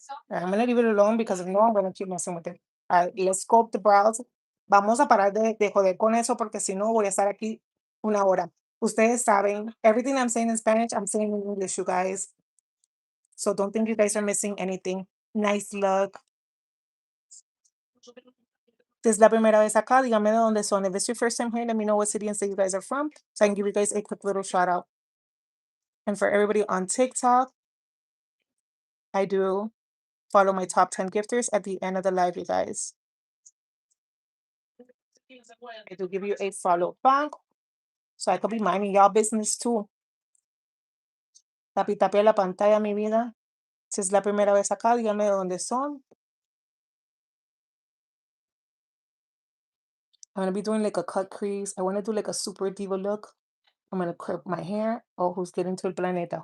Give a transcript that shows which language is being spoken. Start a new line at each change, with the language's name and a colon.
English: I'm gonna leave it alone because if no, I'm gonna keep messing with it. Let's go up the browse.
Spanish: Vamos a parar de joder con eso porque si no voy a estar aquí una hora. Ustedes saben,
English: everything I'm saying in Spanish, I'm saying in English, you guys. So don't think you guys are missing anything. Nice look.
Spanish: Si es la primera vez acá, dígame de dónde son.
English: If it's your first time here, let me know what city and state you guys are from so I can give you guys a quick little shout out. And for everybody on TikTok, I do follow my top 10 gifters at the end of the live, you guys. I do give you a follow back so I could be minding y'all business too.
Spanish: Tapi tapé la pantalla, mi vida. Si es la primera vez acá, dígame de dónde son.
English: I'm gonna be doing like a cut crease. I want to do like a super diva look. I'm gonna curl my hair. Oh, who's getting to
Spanish: el planeta?